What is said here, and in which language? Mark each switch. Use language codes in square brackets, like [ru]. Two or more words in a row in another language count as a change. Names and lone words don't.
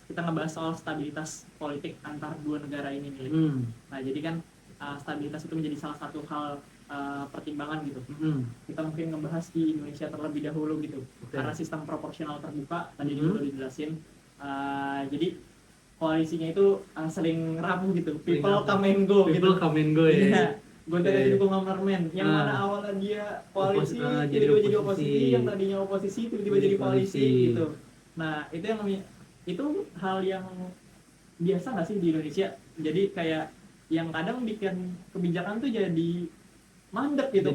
[id] Kita ngebahas soal stabilitas politik antar dua negara ini nih. Nah, jadi kan stabilitas itu menjadi salah satu hal pertimbangan gitu. Kita mungkin ngebahas di Indonesia terlebih dahulu gitu. Karena sistem proporsional terbuka tadi juga udah dijelasin. Jadi koalisinya itu sering rapuh gitu. [en] People come and go gitu. People come and go ya. [id] Iya. Gonta ganti Iya. dukung amandemen. Yang mana awalnya dia koalisi, tiba-tiba jadi oposisi, yang tadinya oposisi tiba-tiba jadi koalisi gitu. Nah, itu yang namanya, itu hal yang biasa nggak sih di Indonesia? Jadi kayak yang kadang bikin kebijakan tuh jadi mandek gitu,